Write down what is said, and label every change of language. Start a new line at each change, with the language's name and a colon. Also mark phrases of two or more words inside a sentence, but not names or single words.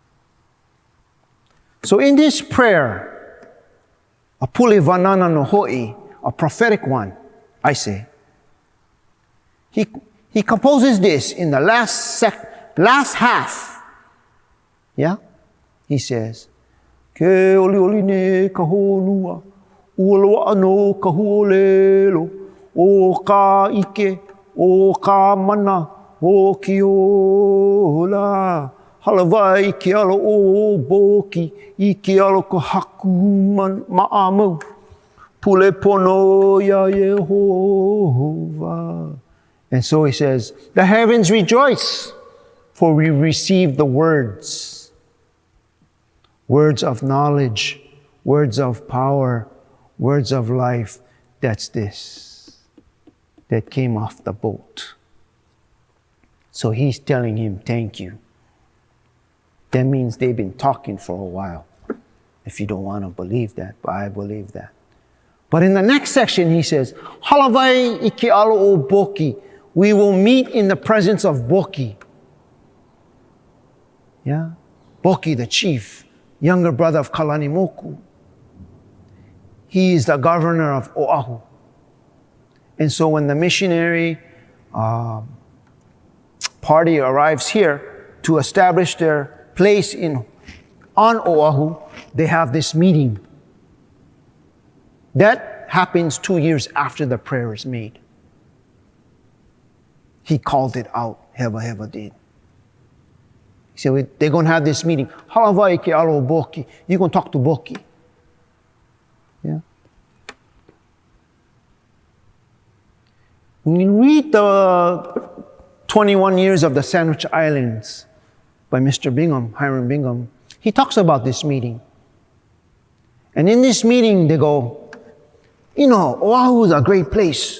English: So in this prayer, a
Hawaiian: pule vanana no hoi,
English: a prophetic one, I say, he composes this in the last half. Yeah? He says,
Hawaiian: Ke oli oli ne kahonua, ualoa no kahuolelo, o ka ike, o ka mana, o ki ola. Halawai ki alo o boki, I ki alo ko haku ma'amau, pule pono ya Yehovah.
English: And so he says, the heavens rejoice, for we receive the words. Words of knowledge, words of power, words of life. That's this, that came off the boat. So he's telling him, thank you. That means they've been talking for a while. If you don't want to believe that, but I believe that. But in the next section, he says,
Hawaiian: Halavai ike alo o boki.
English: We will meet in the presence of Boki. Yeah? Boki, the chief, younger brother of Kalanimoku. He is the governor of Oahu. And so when the missionary party arrives here to establish their place on Oahu, they have this meeting. That happens 2 years after the prayer is made. He called it out, Hewa Hewa did. He said, they're going to have this meeting.
Hawaiian: Halavai ke alo Boki.
English: You're going to talk to Boki. Yeah. When you read the 21 Years of the Sandwich Islands by Mr. Bingham, Hiram Bingham, he talks about this meeting. And in this meeting, they go, you know, Oahu is a great place.